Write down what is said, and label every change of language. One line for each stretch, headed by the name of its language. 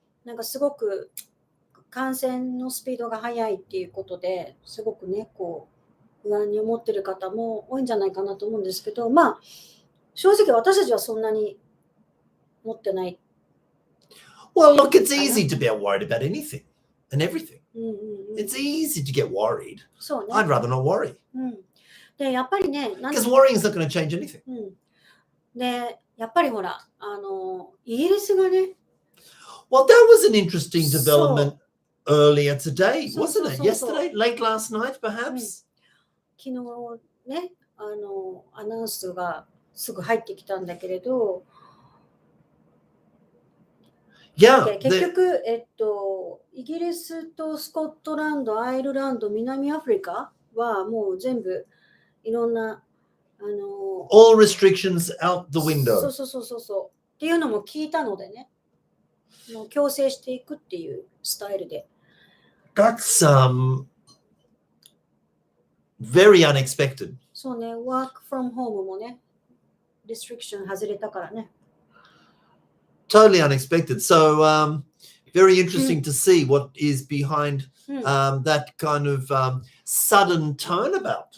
Japanese: なんかすごく感染のスピードが速いっていうことですごくねこう不安に思ってる方も多いんじゃないかなと思うんですけど、まあ正直私たちはそんなに持ってない。
English: Well, look, it's easy to be worried about anything and everything.
Japanese: うんうんうん、
English: It's easy to get worried.
Japanese: そうね。
English: I'd rather not worry
Japanese: でやっぱりね、なん
English: because worrying is not going to change anything.
Japanese: でやっぱりほらイギリスがね。
English: Well, that was an interesting development earlier today, wasn't it? Yesterday, late last night, perhaps.
Japanese: 昨日ねアナウンスがすぐ入ってきたんだけれど、
English: Yeah.
Japanese: 結局イギリスとスコットランド、アイルランド、南アフリカはもう全部いろんな
English: all restrictions out the window.
Japanese: そうっていうのも聞いたのでね、もう強制していくっていうスタイルで。
English: That's very unexpected.
Japanese: そうね、
English: work from home
Japanese: もね、restriction 外れたからね。
English: Totally unexpected. So very interesting to see what is behind that kind of sudden turnabout.